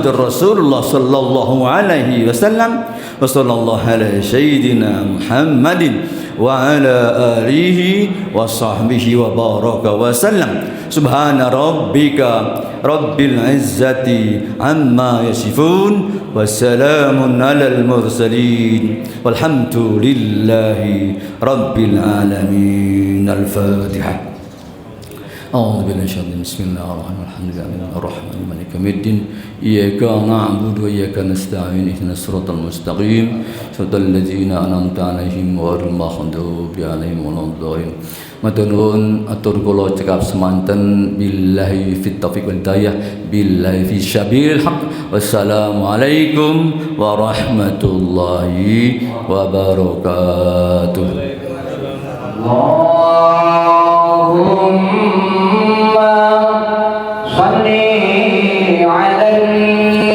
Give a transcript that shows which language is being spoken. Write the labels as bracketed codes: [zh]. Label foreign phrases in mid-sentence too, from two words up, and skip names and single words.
[ar] رسول الله صلى الله عليه وسلم وصلى الله على سيدنا محمد وعلى آله وصحبه وبارك وسلم سبحان ربك رب العزة عما يصفون وسلام على المرسلين والحمد لله رب العالمين الفاتحة أعوذ بالله من الشيطان بسم الله الرحمن الرحيم الرحمن مالك يوم الدين إياك نعبد وإياك نستعين اهدنا الصراط المستقيم صراط الذين أنعمت عليهم غير المغضوب عليهم ولا الضالين. [jv] Matur nuwun atur kula cekap semanten [ar] بالله التوفيق والهداية بالله في سبيل الحق. والسلام عليكم ورحمة الله وبركاته. اللهم صل على